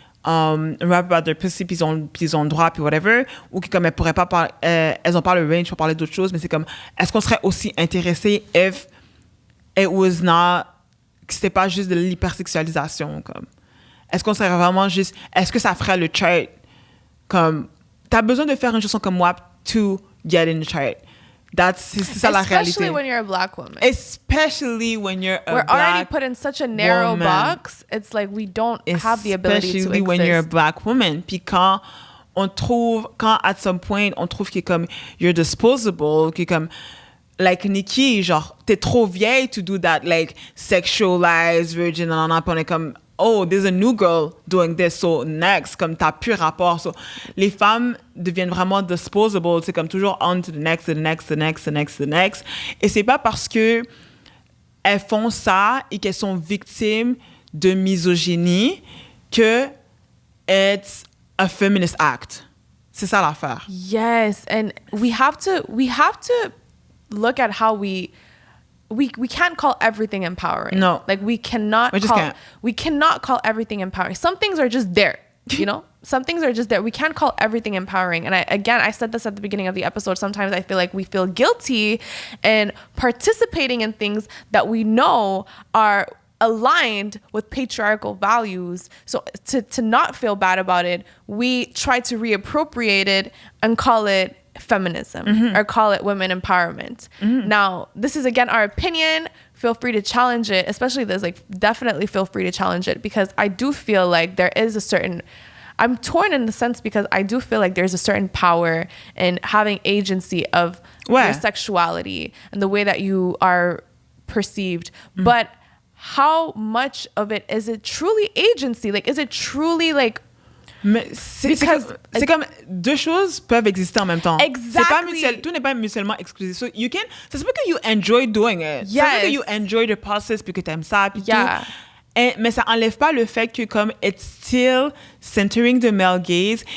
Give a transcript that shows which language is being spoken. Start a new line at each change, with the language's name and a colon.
English: rap about their pussy,
French: puis ils ont le droit, puis whatever, ou qui comme elles pourraient pas parler, elles ont pas le range pour parler d'autres choses, mais c'est comme, est-ce qu'on serait aussi intéressé
English: if it was not,
French: que c'était pas juste de l'hypersexualisation, comme, est-ce qu'on serait vraiment juste, est-ce que ça ferait le chart, comme, t'as besoin de faire une chanson comme WAP
English: to get in the chart.
French: C'est ça la réalité.
English: Especially when you're a black woman. Especially when you're a We're black already put in such a narrow woman. box. It's like we don't have the ability to exist. Especially when you're a black woman.
French: Puis quand
English: at some point,
French: on trouve qu'il est comme,
English: you're disposable,
French: qu'il est comme, like Nikki, genre, t'es trop vieille
English: to do that,
French: like, sexualized, virgin, puis on est comme,
English: oh, there's a new girl doing this, so next,
French: comme t'as plus rapport. So, les femmes deviennent vraiment disposable, c'est comme toujours
English: on to the next,
French: the next, the next, the next, the next. Et c'est pas parce que elles font ça et qu'elles sont victimes de misogynie que
English: it's a feminist act.
French: C'est ça l'affaire.
English: Yes, and we have to look at how we can't call everything empowering. No. Like we cannot call everything empowering. Some things are just there, you know? Some things are just there. We can't call everything empowering. And I said this at the beginning of the episode. Sometimes I feel like we feel guilty in participating in things that we know are aligned with patriarchal values. So to not feel bad about it, we try to reappropriate it and call it feminism or call it women empowerment. Now, this is again our opinion. Feel free to challenge it, especially this, like, definitely feel free to challenge it, because I do feel like there is a certain, I'm torn in the sense because I do feel like there's a certain power in having agency of your sexuality and the way that you are perceived. But how much of it is it truly agency? Like, is it truly like,
French: mais c'est comme deux choses peuvent exister en même temps.
English: Exactly.
French: Tout n'est pas mutuellement exclusif.
English: So you can,
French: ça se peut que
English: you enjoy doing it. Yes.
French: Ça se peut que
English: you enjoy the process
French: puis que t'aimes ça puis tout. Mais ça enlève pas le fait que comme
English: it's still centering the male gaze.